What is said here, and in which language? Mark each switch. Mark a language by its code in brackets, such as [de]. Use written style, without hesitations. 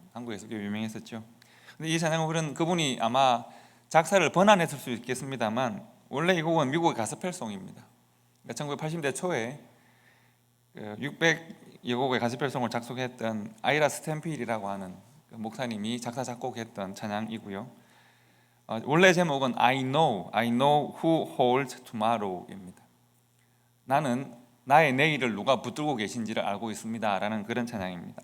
[ko] 한국에서 꽤 유명했었죠. 근데 이 찬양은 그분이 아마 작사를 번안했을 수 있겠습니다만 원래 이 곡은 미국의 가스펠송입니다. 1980대 초에 600여 곡의 가스펠송을 작곡했던 아이라 스탠필이라고 하는 목사님이 작사 작곡했던 찬양이고요. 원래 제목은 [en] I know who holds tomorrow [ko] 입니다. 나는 나의 내일을 누가 붙들고 계신지를 알고 있습니다 라는 그런 찬양입니다.